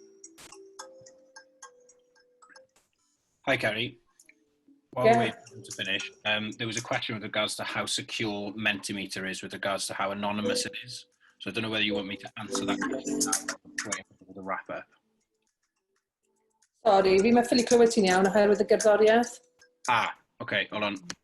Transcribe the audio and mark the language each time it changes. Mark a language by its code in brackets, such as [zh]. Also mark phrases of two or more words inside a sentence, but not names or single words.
[en] Hi, Ceri. While we're waiting to finish, there was a question with regards to how secure Mentimeter is with regards to how anonymous it is. So I don't know whether you want me to answer that question now or wait for the wrap up. Sorry, [cy] fi methu ffili clywed ti'n iawn oherwydd y gerddoriaeth. [en] Ah, okay, hold on.